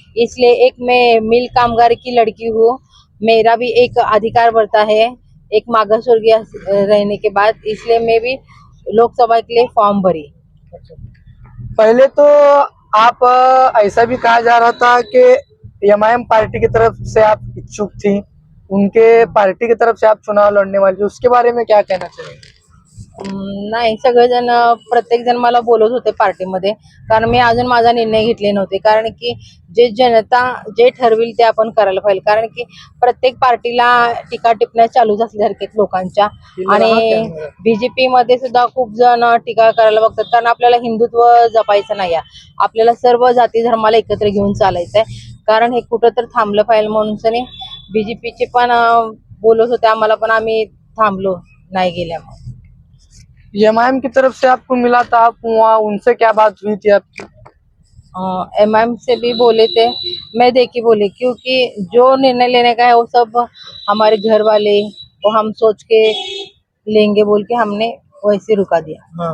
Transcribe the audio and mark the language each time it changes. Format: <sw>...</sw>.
<hi>इसलिए एक मैं मिल कामगार की लड़की हूँ, मेरा भी एक अधिकार बढ़ता है एक मागासवर्गीय रहने के बाद, इसलिए मैं भी लोकसभा के लिए फॉर्म भरी। पहले तो आप ऐसा भी कहा जा रहा था कि एमआईएम पार्टी की तरफ से आप इच्छुक थी, उनके पार्टी की तरफ से आप चुनाव लड़ने वाली थी, उसके बारे में क्या कहना चाहिए।</hi> <mr>नाही, सगळेजण प्रत्येक जण मला बोलत होते पार्टीमध्ये, कारण मी अजून माझा निर्णय घेतले नव्हते। कारण की जे जनता जे ठरविल ते आपण करायला पाहिजे, कारण की प्रत्येक पार्टीला टीका टिप्पण्या चालूच असल्यासारख्या लोकांच्या। आणि बीजेपी मध्ये सुद्धा खूप जण टीका करायला बघतात, कारण आपल्याला हिंदुत्व जपायचं नाही, आपल्याला सर्व जाती धर्माला एकत्र घेऊन चालायचंय। कारण हे कुठं तर थांबलं पाहिजे म्हणून बीजेपीचे पण बोलत होते आम्हाला, पण आम्ही थांबलो नाही गेल्यामुळे।</mr> <hi>एमआईएम की तरफ से आपको मिला था, आप वहाँ उनसे क्या बात हुई थी आपकी। एमआईएम से भी बोले थे, मैं देखी बोली, क्योंकि जो निर्णय लेने का है वो सब हमारे घर वाले, वो हम सोच के लेंगे बोल के हमने वैसे रुका दिया।</hi>